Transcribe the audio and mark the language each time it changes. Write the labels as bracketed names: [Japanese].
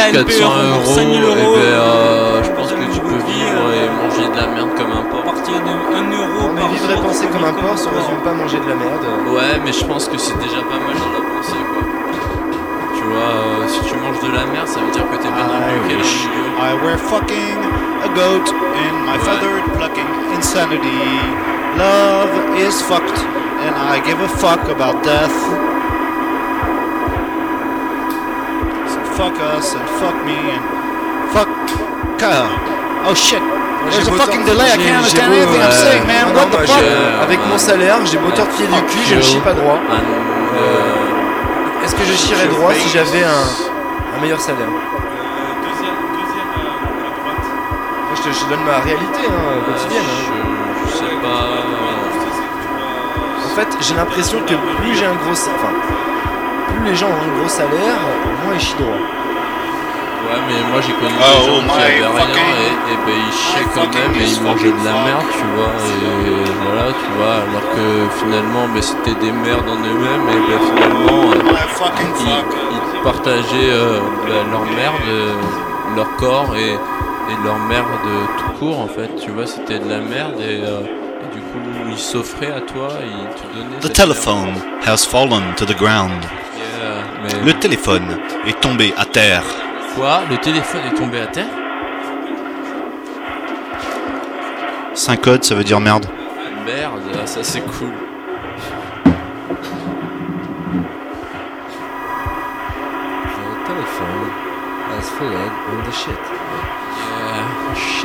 [French] Je pense que tu peux vivre et manger de la merde comme un porc. À partir de 1 euro, mais vivre et penser comme un porc, ça résume pas manger de la merde. Ouais, mais je pense que c'est déjà pas mal de la pensée, quoi. Tu vois, si tu manges de la merde, ça veut dire que t'es bien embrouillé. [English] I wear fucking a goat in my feathered plucking insanity. Love is fucked and I give a fuck about death. Fuck us and fuck me and fuck Kyle. Oh shit, there's a fucking delay, I can't understand anything I'm saying, man, what the fuck. [French] Avec mon salaire, j'ai beau tortiller du cul, je ne chie pas droit. Est-ce que je chierais droit si j'avais un meilleur salaire? Deuxième à droite. Moi je te donne ma réalité quotidienne. Je sais pas. En fait, j'ai l'impression que plus j'ai un gros salaire. plus les gens ont un gros salaire, moins ils chient droit. Ouais, mais moi j'ai connu des gens qui avaient rien et ben ils chiaient quand même et ils mangeaient de la merde, tu vois. Et voilà, tu vois. Alors que finalement, ben, c'était des merdes en eux-mêmes et ben, finalement, ils partageaient ben, leur merde, leur corps et leur merde tout court en fait, tu vois. C'était de la merde et du coup, ils s'offraient à toi et ils te donnaient. [English] The telephone has fallen to the ground. [French] Le téléphone est tombé à terre. Quoi? Le téléphone est tombé à terre? Saint code, ça veut dire merde. Merde, ça c'est cool. Le téléphone [English] has fallen on the shit.